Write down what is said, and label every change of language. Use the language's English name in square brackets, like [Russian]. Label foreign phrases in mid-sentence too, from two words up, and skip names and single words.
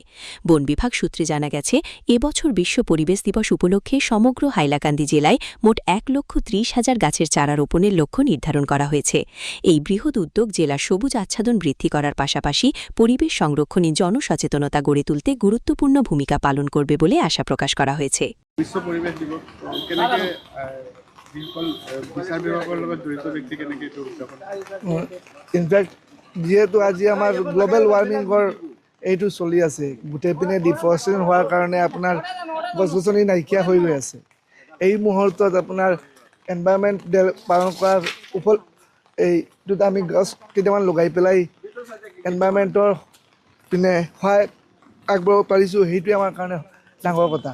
[Bangla] বন বিভাগ সূত্রে জানা গেছে, এবছর বিশ্ব পরিবেশ দিবস উপলক্ষে সমগ্র হাইলাকান্দি জেলায় মোট ১,৩০,০০০ গাছের চারা রোপণের লক্ষ্য নির্ধারণ করা হয়েছে। এই বৃহৎ উদ্যোগ জেলার সবুজ আচ্ছাদন বৃদ্ধি করার পাশাপাশি পরিবেশ সংরক্ষণে জনসচেতনতা গড়ে তুলতে গুরুত্বপূর্ণ ভূমিকা পালন করবে বলে আশা প্রকাশ করা হয়েছে। [Assamese] বিশ্ব পরিবেশ দিবস কেনেকে বিচার বিভাগৰ লগত জড়িত ব্যক্তি কেনেকে উদযাপন? ইনফেক্ট যেহেতু আজি আমাৰ [English] global warming [Assamese] এইটো চলি আছে, গোটেই পিনে ডিফৰেষ্টেশ্যন হোৱাৰ কাৰণে আপোনাৰ গছ গছনি নাইকিয়া হৈ গৈ আছে। এই মুহূৰ্তত আপোনাৰ [English] environment day [Assamese] পালন কৰাৰ এইটোত আমি গছ কেইটামান লগাই পেলাই এনভাইৰনমেণ্টৰ পিনে সহায় আগবঢ়াব পাৰিছোঁ, সেইটোৱে আমাৰ কাৰণে ডাঙৰ কথা।